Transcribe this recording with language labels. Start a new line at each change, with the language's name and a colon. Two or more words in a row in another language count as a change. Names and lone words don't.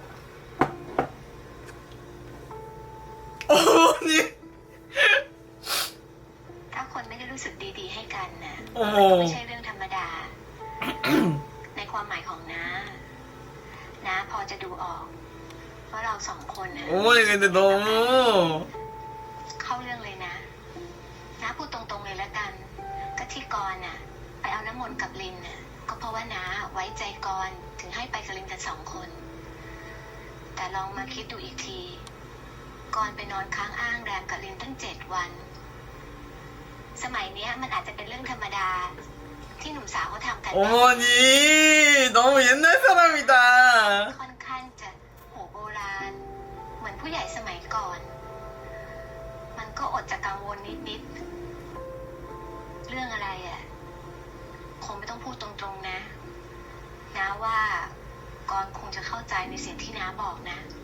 Korean: 어머니.
Thai: ถ้าคนไม่ได้รู้สึกดีๆให้กันนะ โอ้โห ไม่ใช่เรื่องธรรมดา ในความหมายของน้า น้าพอจะดูออกว่าเราสองคนนะ
Korean: 어머니 근데 너무
Thai: เข้าเรื่องเลยนะ น้าพูดตรงๆเลยละกัน ก็ที่กรน่ะ ไปเอาน้ำมนต์กับลินน่ะ ก็เพราะว่าน้าไว้ใจกรถึงให้ไปกับลินกัน2 คน แต่ลองมาคิดดูอีกที กรไปนอนค้างอ้างแรมกับลินตั้ง7 วัน สมัยเนี้ยมันอาจจะเป็นเรื่องธรรมดา ที่หนุ่มสาวเขาทำกัน
Korean: 어머니 너무 옛날 사람이다.
Thai: ค่อนข้างจะโหโบราณ เหมือนผู้ใหญ่สมัยก่อน มันก็อดจะกังวลนิดๆ เรื่องอะไรอ่ะ คงไม่ต้องพูดตรงๆนะ น้าว่ากรคงจะเข้าใจในสิ่งที่น้าบอกนะ